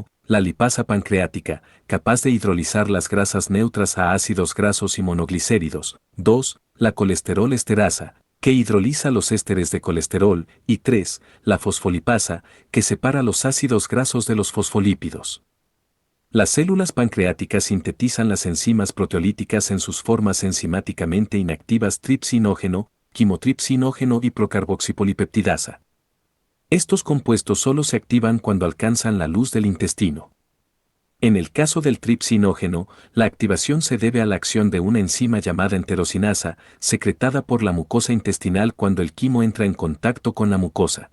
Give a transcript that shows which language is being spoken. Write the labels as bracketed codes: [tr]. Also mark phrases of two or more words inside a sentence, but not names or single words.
[es] La lipasa pancreática, capaz de hidrolizar las grasas neutras a ácidos grasos y monoglicéridos; 2. La colesterol esterasa, que hidroliza los ésteres de colesterol; y 3. La fosfolipasa, que separa los ácidos grasos de los fosfolípidos. Las células pancreáticas sintetizan las enzimas proteolíticas en sus formas enzimáticamente inactivas tripsinógeno, quimotripsinógeno y procarboxipolipeptidasa. Estos compuestos solo se activan cuando alcanzan la luz del intestino. En el caso del tripsinógeno, la activación se debe a la acción de una enzima llamada enterocinasa, secretada por la mucosa intestinal cuando el quimo entra en contacto con la mucosa.